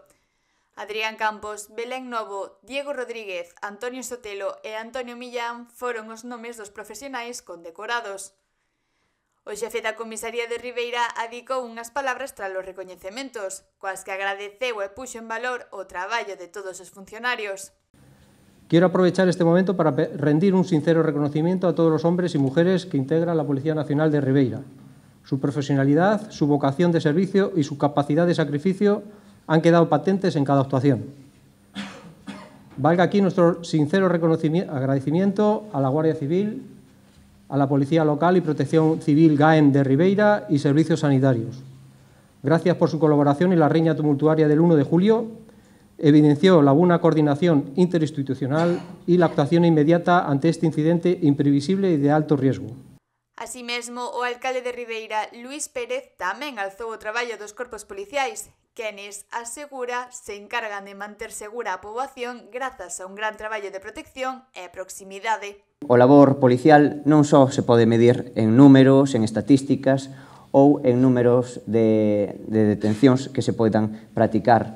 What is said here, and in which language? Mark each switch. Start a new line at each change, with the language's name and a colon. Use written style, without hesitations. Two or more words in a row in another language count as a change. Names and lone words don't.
Galician: Adrián Campos, Belén Novo, Diego Rodríguez, Antonio Sotelo e Antonio Millán foron os nomes dos profesionais condecorados. O xefe da comisaría de Ribeira adicou unhas palabras tras os recoñecementos, coas que agradeceu e puxo en valor o traballo de todos os funcionarios.
Spanish: Quiero aprovechar este momento para rendir un sincero reconocimiento a todos los hombres y mujeres que integran la Policía Nacional de Ribeira. Su profesionalidad, su vocación de servicio y su capacidad de sacrificio han quedado patentes en cada actuación. Valga aquí nuestro sincero agradecimiento a la Guardia Civil, a la Policía Local y Protección Civil GAEM de Ribeira y Servicios Sanitarios. Gracias por su colaboración en la riña tumultuaria del 1 de julio. Evidenció la buena coordinación interinstitucional y la actuación inmediata ante este incidente imprevisible y de alto riesgo.
Galician: Así mesmo, o alcalde de Ribeira, Luís Pérez, tamén alzou o traballo dos corpos policiais, quenes, asegura, se encargan de manter segura a poboación grazas a un gran traballo de protección e proximidade. O labor policial non só se pode medir en números, en estatísticas ou en números de detencións que se poidan practicar.